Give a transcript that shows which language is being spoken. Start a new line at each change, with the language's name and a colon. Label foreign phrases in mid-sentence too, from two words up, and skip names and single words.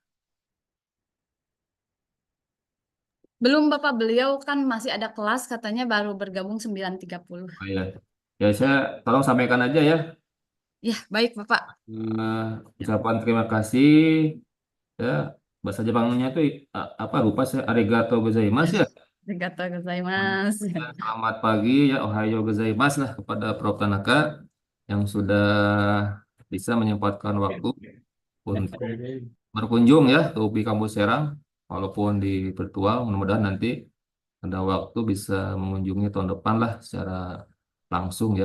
Indonesian: Belum Bapak, beliau kan masih ada kelas, katanya baru bergabung 9.30. Oh, iya. Ya, saya tolong sampaikan aja ya. Ya, baik Bapak. Ucapan terima kasih ya. Bahasa Jepangnya itu apa lupa saya
Japanese: ありがとうございます
Indonesian: ya.
Japanese: ありがとうございます.
Indonesian: Dan selamat pagi ya
Japanese: おはようございます
Indonesian: lah kepada Prof Tanaka yang sudah bisa menyempatkan waktu untuk berkunjung ya ke UPI Kampus Serang walaupun di virtual mudah-mudahan nanti ada waktu bisa mengunjungi tahun depan lah secara langsung ya.